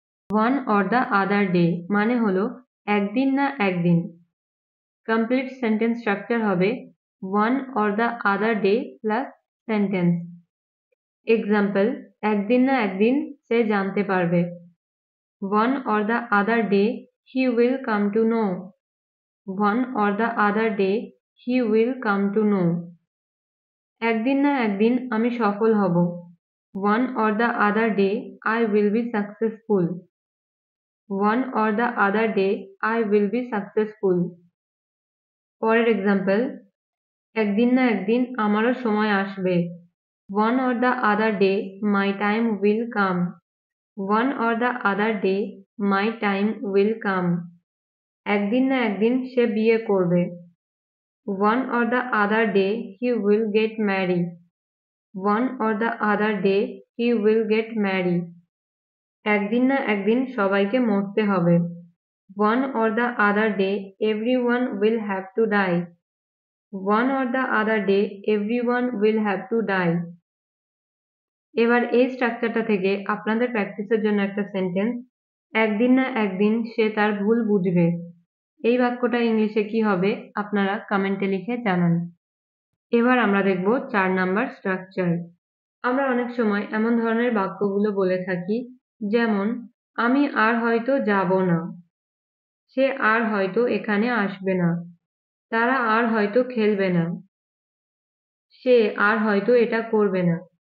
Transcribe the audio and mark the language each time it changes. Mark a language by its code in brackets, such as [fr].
[en] one or the other day [bn] মানে হলো একদিন না একদিন। কমপ্লিট সেন্টেন্স স্ট্রাকচার হবে [en] one or the other day [bn] plus sentence. Example, একদিন না একদিন সে জানতে পারবে। [en] one or the other day he will come to know. one or the other day he will come to know. [bn] একদিন না একদিন আমি সফল হব। [en] one or the other day I will be successful. one or the other day I will be successful. [bn] পরের example, একদিন না একদিন আমারও সময় আসবে। [en] one or the other day my time will come. one or the other day my time will come. [bn] একদিন না একদিন সে বিয়ে করবে। [en] one or the other day he will get married. one or the other day he will get married. [bn] একদিন না একদিন সবাইকে মরতে হবে। [en] one or the other day everyone will have to die. one or the other day everyone will have to die. [bn] এবার এই স্ট্রাকচারটা থেকে আপনাদের প্র্যাকটিসের জন্য একটা সেন্টেন্স, একদিন না একদিন সে তার ভুল বুঝবে। এই বাক্যটা ইংলিশে কি হবে আপনারা কমেন্টে লিখে জানান। এবার আমরা দেখব 4 নাম্বার স্ট্রাকচার। আমরা অনেক সময় এমন ধরনের বাক্যগুলো বলে থাকি, যেমন আমি আর হয়তো যাব না, সে আর হয়তো এখানে আসবে না, তারা আর হয়তো খেলবে না, সে আর হয়তো এটা করবে না।